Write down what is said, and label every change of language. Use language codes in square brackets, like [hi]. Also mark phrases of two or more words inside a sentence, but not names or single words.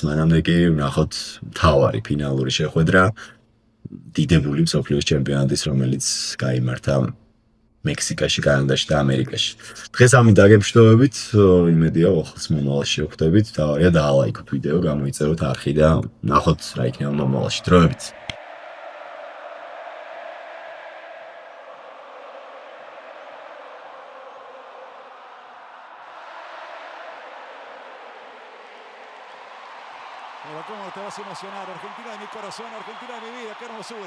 [ka] მანამდე კი ვნახოთ მთავარი ფინალური შეხვედრა დიდებული მსოფლიოს ჩემპიონატის, რომელიც გაიმართა მექსიკაში, კანადაში და ამერიკაში. დღეს ამით დაგემშვიდობებით, იმედია ახლოს მომავალში შევხვდებით. თავარია დაალაიქოთ ვიდეო, გამოიწეროთ არხი და ნახოთ რა იქნება მომავალში. დროებით. [es] Pero cómo te vas a emocionar, Argentina de mi corazón, Argentina de mi vida, qué hermosura.